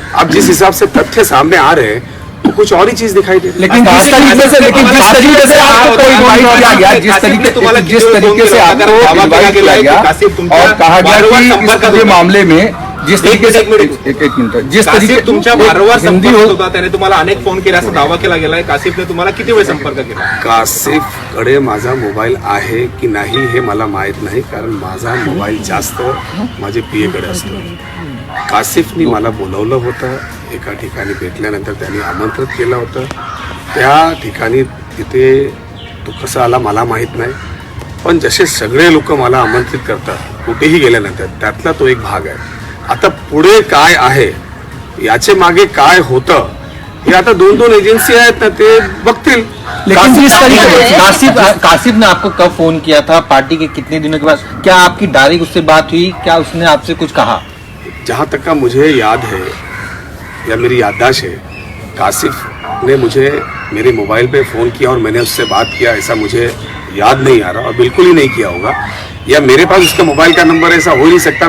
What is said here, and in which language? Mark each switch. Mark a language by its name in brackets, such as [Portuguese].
[Hindi] अब जिस हिसाब से तथ्य सामने आ रहे हैं तो कुछ और ही चीज दिखाई दे रही है। लेकिन जिस तरीके से आपको कोई इनवाइट किया गया, जिस तरीके से आपको इनवाइट किया गया और कहा गया कि इस मामले में जिस तरीके से एक मिनिट जिस तरीके [Marathi] तुमच्या वारंवार संपर्क होता, त्याने तुम्हाला अनेक फोन केले असा दावा केला गेलाय। कासिफने तुम्हाला किती वेळ संपर्क केला? कासिफकडे माझा मोबाईल आहे की नाही हे मला माहित नाही, कारण माझा मोबाईल जास्त माझे पीएकडे असतो। कासिफनी मला बोलवलं होतं, एका ठिकाणी भेटल्यानंतर त्यांनी आमंत्रित केलं होतं। त्या ठिकाणी तिथे तो कसा आला मला माहित नाही, पण जसे सगळे लोक मला आमंत्रित करतात कुठेही गेल्यानंतर, त्यातला तो एक भाग आहे। आता पुढे काय आहे, याचे मागे काय होतं, हे आता दोन दोन एजेंसी आहेत ना, ते बघतील। [Hindi] लेकिन जिस तरीके से कासिफ ने आपको कब फोन किया था, पार्टी के कितने दिनों के बाद, क्या आपकी डायरेक्ट उससे बात हुई, क्या उसने आपसे कुछ कहा? जहाँ तक का मुझे याद है या मेरी याददाश्त है, कासिफ ने मुझे मेरे मोबाइल पे फ़ोन किया और मैंने उससे बात किया, ऐसा मुझे याद नहीं आ रहा और बिल्कुल ही नहीं किया होगा, या मेरे पास उसका मोबाइल का नंबर ऐसा हो नहीं सकता।